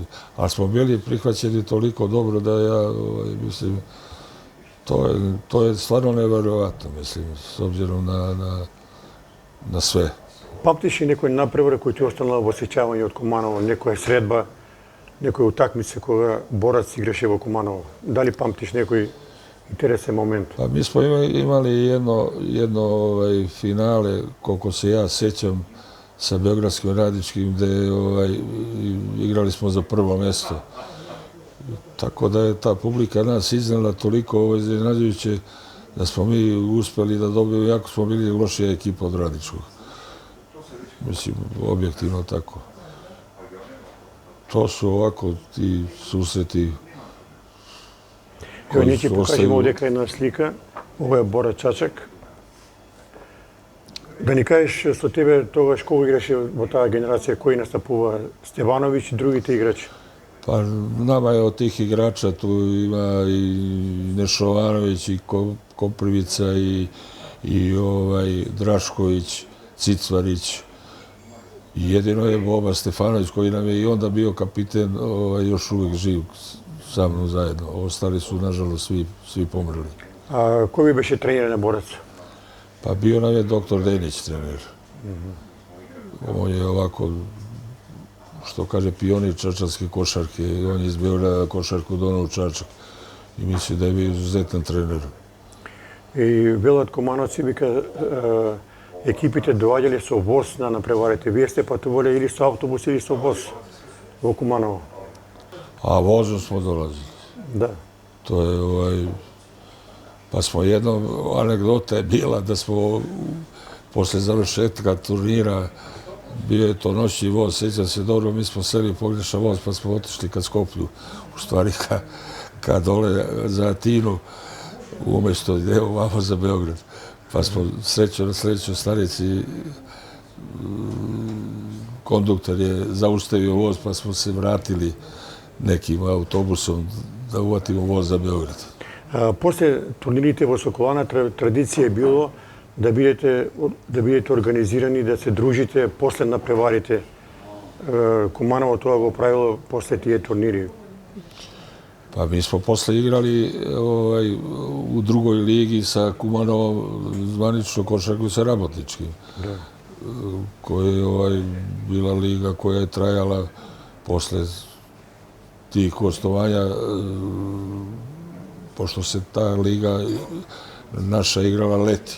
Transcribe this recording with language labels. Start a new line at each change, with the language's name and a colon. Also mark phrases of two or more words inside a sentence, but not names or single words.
Serbian: Ali smo bili prihvaćeni toliko dobro da ja, mislim, to je stvarno neverovatno, mislim, s obzirom na sve.
Macedonian: Памтиш ли некој напревар кој ти останала во сеќавање од Куманово, некоја средба, некоја утакмица кога Борац играше во Куманово? Дали памтиш некој интересен момент?
Serbian: Pa mi smo imali jedno finale, koliko se ja sećam, sa Beogradskim radničkim, gde igrali smo za prvo mesto. Tako da je ta publika nas iznela toliko iznenađujuće da smo mi uspeli da dobijemo, jako smo bili lošija ekipa od radničkog. Mislim, objektivno tako. To su ovako ti susreti
Macedonian: Evo, ние ќе покажеме овдека една слика. Ова е Бора Чачак. Да ни кажеш со тебе тогаш кога играше во таа генерација, кој настапува? Стевановиќ и другите играчи?
Serbian: Pa nama je od tih igrača, tu ima i Nešovanović, i Koprivica, i Drašković, Cicvarić. Jedino je Boba Stefanović, koji nam je i onda bio kapiten, još uvijek živ sa mnom zajedno. Ostali su, nažalost, svi pomrli.
Macedonian: A кој ви беше тренер на Борац?
Serbian: Pa bio nam je doktor Denić trener. On je ovako što kaže, pionir čačanske košarke. On je iz Beograda košarku donao u Čačak i mislim da je bio izuzetan trener.
Macedonian: И велат кумановци вика екипите доаѓале со воз на напреварите. Вие сте патувале или со автобус или со воз во Куманово?
Serbian: A vozom smo dolazili.
Macedonian: Да.
Serbian: To je, pa smo jednom, anegdota je bila da smo posle završetka turnira, bio je to noćni voz, sjećam se dobro, mi smo seli pogrešan voz pa smo otišli ka Skoplju, u stvari ka dole za Atinu, umjesto ide ovamo za Beograd. Pa smo srećo na sledećoj stanici, konduktor je zaustavio voz pa smo se vratili nekim autobusom da uvatimo voz za Beograd.
Macedonian: После турнирите во Соколана традиција е било да бидете организирани, да се дружите после напреварите. Куманово тоа го правило после тие турнири.
Serbian: Pa mi smo posle igrali u drugoj ligi sa Kumanovom, zvanično košarku sa Rabotničkim, koja je bila liga koja je trajala posle tih gostovanja, pošto se ta liga naša igrala leti.